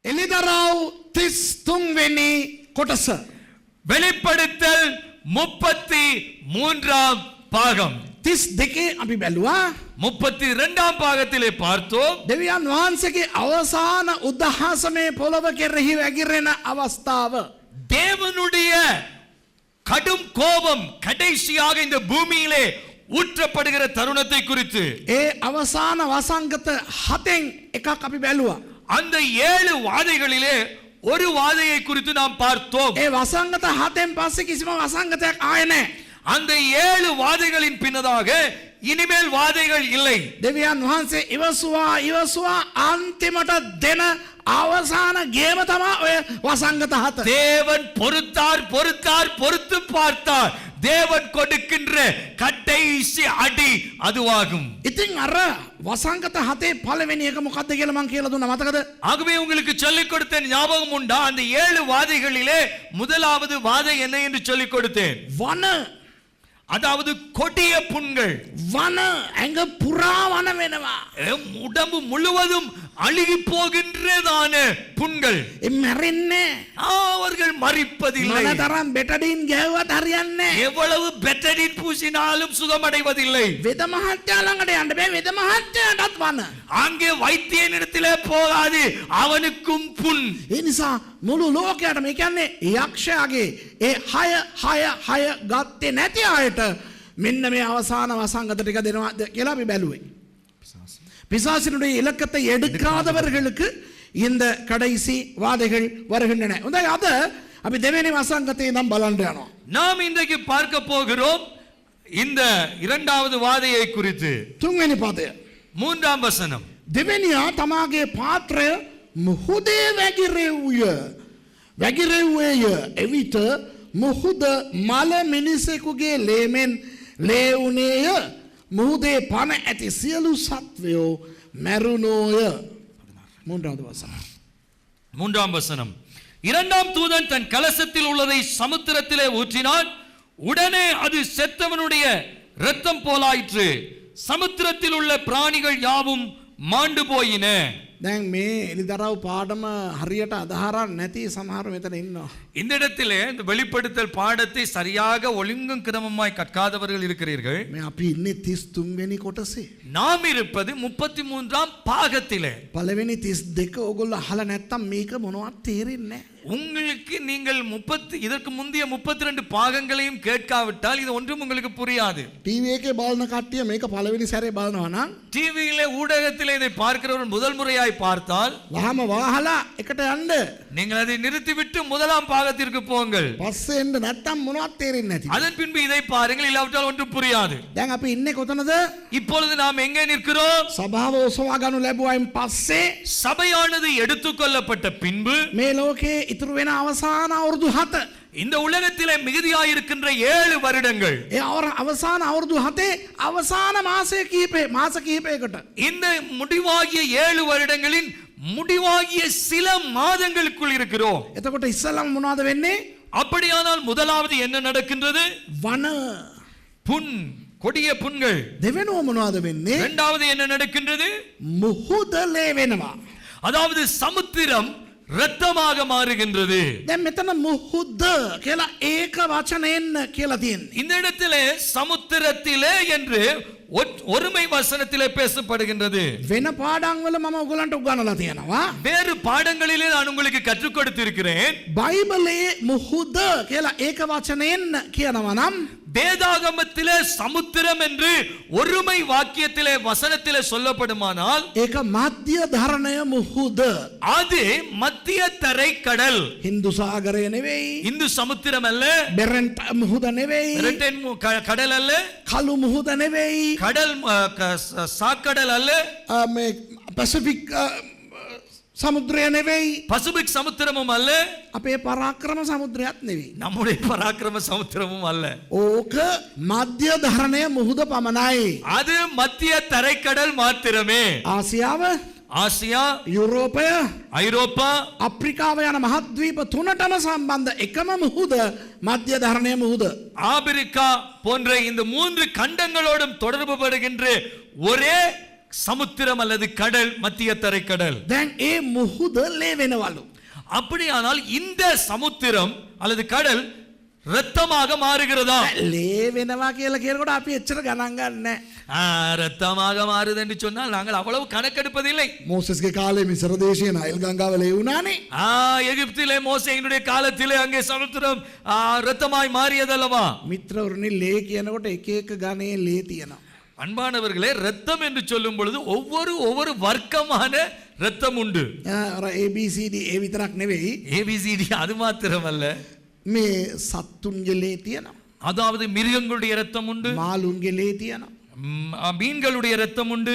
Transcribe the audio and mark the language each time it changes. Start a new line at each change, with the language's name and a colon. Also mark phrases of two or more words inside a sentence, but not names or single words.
Sinhala: එලිදරව් 33 වෙනි කොටස.
Tamil: வெளிப்படுத்தல் 33ஆம் பாகம்.
Sinhala: 32 අපි බැලුවා.
Tamil: 32ஆம் பாகத்திலே பார்த்தோம்.
Sinhala: දෙවියන් වහන්සේගේ අවසාන උදහසමේ පොළව කෙරෙහි වැగిරෙන අවස්ථාව.
Tamil: தேவனுடைய கடும் கோபம் கடைசியாக இந்த பூமியிலே ஊற்றப்படுகிற தருணத்தை குறித்து
Sinhala: ඒ අවසාන වසංගත 7න් එකක් අපි බැලුවා.
Tamil: அந்த 7 வாதைகளிலே ஒரு வாதையை குறித்து நாம் பார்த்தோம்.
Sinhala: ඒ වසංගත 7න් පස්සේ කිසිම වසංගතයක් ආයේ නැහැ.
Tamil: அந்த 7 வாதைகளின் பின்னதாக இனிமேல் வாதைகள் இல்லை.
Sinhala: දෙවියන් වහන්සේ ඉවසුවා අන්තිමට දෙන අවසාන ගේම තමයි ඔය වසංගත 7.
Tamil: தேவன் பொறுத்து பார்த்தார். தேவன் கொடுக்கின்ற கடைசி அடி அதுவாகும்.
Sinhala: ඉතින් අර වසංගත 7 පළවෙනි එක මොකක්ද කියලා මම කියලා දුන්නා මතකද?
Tamil: ஆகவே உங்களுக்கு சொல்லிக் கொடுத்தேன், ஞாபகம் உண்டா? அந்த 7 வாதைகளிலே முதலாவது வாதை என்ன என்று சொல்லிக் கொடுத்தேன்.
Sinhala: වන,
Tamil: அதாவது கொடிய புண்கள்.
Sinhala: වන ඇඟ පුරා වන වෙනවා.
Tamil: உடம்பு முழுவதும் அழுகி போகின்றதான புண்கள்.
Sinhala: මැරෙන්නේ
Tamil: அவர்கள் மரிப்பதில்லை.
Sinhala: මොනතරම් බෙටඩින් ගෑවුවත් හරියන්නේ නැහැ.
Tamil: எவ்வளவு பெட்டடின் பூசினாலும் சுகமடைவதில்லை.
Sinhala: වෙද මහත්තයා ළඟට යන්න බෑ. වෙද මහත්තයාටත් වන.
Tamil: அங்கே வைத்தியனிடத்திலே போகாது, அவனுக்கும் புண்.
Sinhala: ඒ නිසා මුළු ලෝකයටම ඒ කියන්නේ යක්ෂයාගේ ඒ 6 ගත්තේ නැති අයට මෙන්න මේ අවසාන වසංගත ටික දෙනවා කියලා අපි බැලුවේ.
Tamil: பிசாசினுடைய இலக்கத்தை எடுக்காதவர்களுக்கு இந்த கடைசி வாதைகள் வருகின்றன. உதவி அத
Sinhala: අපි දෙවෙනි වසංගතේ නම් බලන්න යනවා.
Tamil: நாம் இன்றைக்கு பார்க்க போகிறோம் இந்த இரண்டாவது வாதையை குறித்து.
Sinhala: තුන්වෙනි පදය.
Tamil: மூன்றாம் வசனம்.
Sinhala: දෙවෙනියා තමාගේ පාත්‍රය මුහුදේ වැగిරෙව්වේය. එවිට මුහුද මල මිනිසෙකුගේ ලේමෙන් ලේවුනේය. මුහුදේ පන ඇති සියලු සත්වයෝ මැරුණෝය.
Tamil: மூன்றாம் வசனம். இரண்டாம் தூதன் தன் கலசத்தில் உள்ளதை சமுத்திரத்திலே ஊற்றினான். உடனே அது செத்தவனுடைய இரத்தம் போலாயிற்று. சமுத்திரத்தில் உள்ள பிராணிகள் யாவும் மாண்டு போயின.
Sinhala: දැන් මේ එලිදරව් පාඩම හරියට අදහරක් නැති සමහර මෙතන ඉන්නවා.
Tamil: இந்த இடத்திலே இந்த வெளிப்படுத்தல் பாடத்தை சரியாக ஒழுங்கும் கிரமமாய் கற்காதவர்கள் இருக்கிறீர்கள்.
Sinhala: මේ අපි ඉන්නේ 33 වෙනි කොටසේ.
Tamil: நாம் இருப்பது 33ஆம் பாகத்திலே.
Sinhala: පළවෙනි 32 ඕගොල්ලෝ අහලා නැත්තම් මේක මොනවත් තේරෙන්නේ නැහැ.
Tamil: உங்களுக்கு நீங்கள் இதற்கு முந்தைய 32 பாகங்களையும் கேட்காவிட்டால் இது ஒன்றும் உங்களுக்கு புரியாது.
Sinhala: ටීවී එකේ බලන කට්ටිය මේක පළවෙනි සැරේ බලනවා නම්
Tamil: டிவியிலே ஊடகத்திலே இதை பார்க்கிறவர்கள் முதல் முறையாய் பார்த்தால்
Sinhala: වහම වහලා එකට යන්න.
Tamil: நீங்கள் அதை நிறுத்திவிட்டு முதலாம் பாகத்திற்கு போங்கள்.
Sinhala: පස්සේ එන්න නැත්තම් මොනවත් තේරෙන්නේ නැති.
Tamil: அதன் பின்பு இதை பாருங்கள், இல்லாவிட்டால் ஒன்றும் புரியாது.
Sinhala: දැන් අපි ඉන්නේ කොතනද?
Tamil: இப்பொழுது நாம் எங்கே நிற்கிறோம்?
Sinhala: සභාව ඔසවා ගන්න ලැබුවායින් පස්සේ
Tamil: சபையானது எடுத்துக்கொள்ளப்பட்ட பின்பு
Sinhala: මේ ලෝකේ ඉතුරු වෙන අවසාන අවුරුදු 7.
Tamil: இந்த உலகத்திலே மிகுதியாயிருக்கின்ற 7 வருடங்கள்.
Sinhala: ඒ අවසාන අවුරුදු 7 අවසාන මාස කිහිපයකට
Tamil: இந்த முடிவாகிய 7 வருடங்களின் முடிவாகிய சில மாதங்களுக்குள் இருக்கிறோம்.
Sinhala: එතකොට ඉස්සලම මොනවද වෙන්නේ?
Tamil: அப்படியானால் முதலாவது என்ன நடக்கின்றது?
Sinhala: වන,
Tamil: புண், கொடிய புண்கள்.
Sinhala: දෙවෙනුව මොනවද වෙන්නේ?
Tamil: இரண்டாவது என்ன நடக்கின்றது?
Sinhala: මුහුදලේ වෙනවා.
Tamil: அதாவது சமுத்திரம் இரத்தமாக மாறுகின்றது.
Sinhala: දැන් මෙතන මුහුද කියලා ඒක වචනයෙන් කියලා තියෙන්නේ.
Tamil: இந்த இடத்திலே சமுத்திரத்திலே என்று ஒருமை வசனத்திலே பேசப்படுகின்றது.
Sinhala: වෙන පාඩම් වල මම ඔයගලන්ට උගන්වලා තියෙනවා.
Tamil: வேறு பாடங்களிலே நான் உங்களுக்கு கற்றுக் கொடுத்திருக்கிறேன்.
Sinhala: බයිබලයේ මුහුද කියලා ඒක වචනයෙන් කියනවා නම්
Tamil: வேதாகமத்திலே சமுத்திரம் என்று ஒருமை வாக்கியத்திலே வசனத்திலே சொல்லப்படுமானால்
Sinhala: ඒක මධ්‍ය ධරණය මුහුද.
Tamil: அது மத்திய தரை கடல்.
Sinhala: හින්දු සාගරය නෙවෙයි.
Tamil: இந்து சமுத்திரம் அல்ல.
Sinhala: බෙරන්ට් මුහුද නෙවෙයි.
Tamil: மெரிடைன் கடல் அல்ல.
Sinhala: කළු මුහුද නෙවෙයි.
Tamil: கடல் சாக்கடல் அல்ல.
Sinhala: මේ පැසිෆික් සමුද්‍රය නෙවෙයි.
Tamil: பசிபிக் சமுத்திரமும் அல்ல.
Sinhala: අපේ පරාක්‍රම සමුද්‍රයත් නෙවෙයි.
Tamil: நம்முடைய பராக்கிரம சமுத்திரமும் அல்ல.
Sinhala: ඕක මධ්‍ය ධරණය මුහුද පමණයි.
Tamil: அது மத்திய தரைக்கடல் மாத்திரமே.
Sinhala: ආසියාව,
Tamil: ஆசியா,
Sinhala: යුරෝපය,
Tamil: ஐரோப்பா,
Sinhala: අප්‍රිකාව යන මහද්වීප තුනටම සම්බන්ධ එකම මුහුද මධ්‍ය ධරණය මුහුද.
Tamil: ஆபிரிக்கா போன்ற இந்த 3 கண்டங்களோடும் தொடர்பு படுகின்ற ஒரே சமுத்திரம் அல்லது கடல் மத்திய தரைக்கடல்.
Sinhala: දැන් ඒ මුහුද ලේ වෙනවලු.
Tamil: அப்படியானால் இந்த சமுத்திரம் அல்லது கடல் இரத்தமாக மாறுகிறதா?
Sinhala: ලේ වෙනවා කියලා කියනකොට අපි එච්චර ගණන් ගන්නෑ.
Tamil: இரத்தமாக மாறுது என்று சொன்னால் நாங்கள் அவ்வளவு கணக்கெடுப்பதில்லை.
Sinhala: මෝසස්ගේ කාලේ මිසර දේශයේ නයිල් ගංගාව ලේ වුණානේ.
Tamil: எகிப்திலே மோசேயினுடைய காலத்திலே அங்கே சமுத்திரம் இரத்தமாய் மாறியதல்லவா?
Sinhala: මිත්‍රවරුනි ලේ කියනකොට එක එක ගණේ ලේ තියෙනවා.
Tamil: அன்பானவர்களே, இரத்தம் என்று சொல்லும் பொழுது ஒவ்வொரு வர்க்கமான இரத்தம் உண்டு.
Sinhala: අර ABCD ඒ විතරක් නෙවෙයි.
Tamil: ABCD அது மாத்திரமல்ல,
Sinhala: මේ සත්තුන්ගේ ලේ තියෙනවා.
Tamil: அதாவது மிருகங்களுடைய இரத்தம் உண்டு,
Sinhala: මාළුන්ගේ ලේ තියෙනවා.
Tamil: மீன்களுடைய இரத்தம் உண்டு,